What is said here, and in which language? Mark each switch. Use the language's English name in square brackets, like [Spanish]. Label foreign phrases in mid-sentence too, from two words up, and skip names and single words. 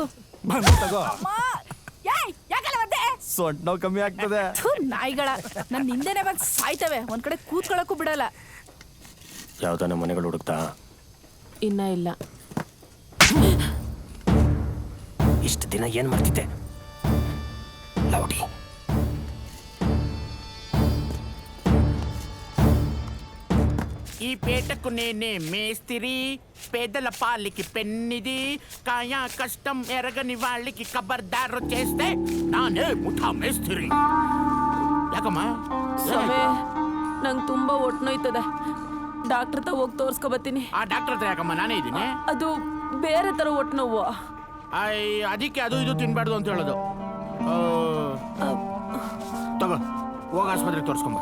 [Kannada] ತಗೋ, ಸೊಂಟ ನೋವು ಕಮ್ಮಿ ಆಗ್ತದೆ. ನಾಯಿಗಳ ನನ್ ಹಿಂದೆನೆ ಬಂದ್ ಸಾಯ್ತವೆ, ಒಂದ್ ಕಡೆ ಕೂತ್ಕೊಳ್ಳಕ್ಕೂ ಬಿಡಲ್ಲ. ಯಾವ್ದಾನ ಮನೆಗಳು ಹುಡುಕ್ತಾ? ಇನ್ನ ಇಲ್ಲ. ಇಷ್ಟು ದಿನ ಏನ್ ಮಾಡ್ತಿದ್ದೆ? ಲೌಡಿ. [Telugu] ఈ పేటకు నేనే మేస్తిరి, పేదల పాలికి పెన్నిది, కాయా కష్టం ఎరగని వాళ్ళకి ఖబర్దారు చేస్తే నానే ముఠా మేస్తిరి. [Kannada] ಯಾಕಮ್ಮ? ಸಮಯ, ನಂಗೆ ತುಂಬಾ ಹೊಟ್ಟೆ ನೋಯ್ತದೆ. ಡಾಕ್ಟರ್ ಹತ್ರ ಹೋಗಿ ತೋರ್ಸ್ಕೊ ಬರ್ತೀನಿ. ಆ ಡಾಕ್ಟರ್ ಹತ್ರ ಯಾಕಮ್ಮ? ನಾನೇ ಇದ್ದೀನಿ. ಅದು ಬೇರೆ ತರ ಹೊಟ್ಟೆ ನೋವು. ಅದಕ್ಕೆ ಅದು ಇದು ತಿನ್ಬಾರ್ದು ಅಂತ ಹೇಳೋದು. ತಗೋ, ಹೋಗ ಆಸ್ಪತ್ರೆಗೆ ತೋರಿಸ್ಕೊಂಬ.